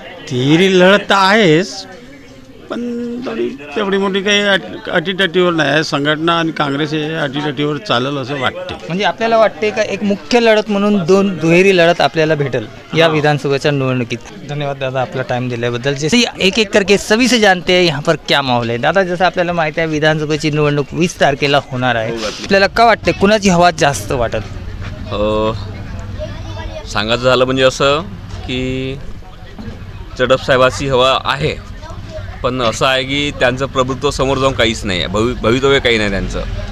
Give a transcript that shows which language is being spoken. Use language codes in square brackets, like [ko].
[mr] तिहेरी लढत तर आहेच, पण तेवढी मोठी काही अटीतटीवर नाही आहे. संघटना आणि काँग्रेस हे अटीतटीवर चालेल असं वाटते. म्हणजे आपल्याला वाटते का एक मुख्य लढत म्हणून दुहेरी लढत आपल्याला भेटेल या विधानसभेच्या निवडणुकीत? धन्यवाद दादा आपला टाइम दिल्याबद्दल। [hi] जैसे एक एक करके सभी से जानते हैं यहाँ पर क्या माहौल है। [mr] दादा, जसं आपल्याला माहिती आहे विधानसभेची निवडणूक 20 तारखेला होणार आहे, आपल्याला का वाटते कुणाची हवा जास्त वाटत? सांगायचं झालं म्हणजे असं की चडप साहेबाची हवा आहे, पण असं आहे की त्यांचं प्रभुत्व समोर जाऊन काहीच नाही आहे, भवितव्य काही नाही त्यांचं.